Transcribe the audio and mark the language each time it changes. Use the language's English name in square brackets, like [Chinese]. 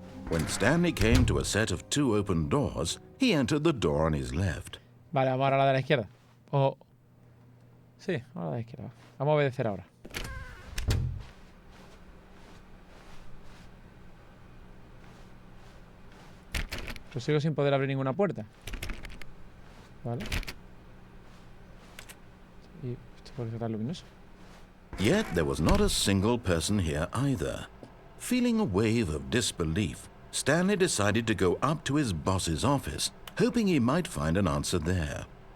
[English] When Stanley came to a set of 2 open doors, he entered the door on his left. [Spanish] Vale, vamos ahora a la de la izquierda. O... Sí, ahora a la de la izquierda. Vamos a obedecer ahora. Pues sigo sin poder abrir ninguna puerta. Vale. Y esto puede estar luminoso. [English] Yet there was not a single person here either. Feeling a wave of disbelief, Stanley decided to go up to his boss's office, hoping he might find an answer there.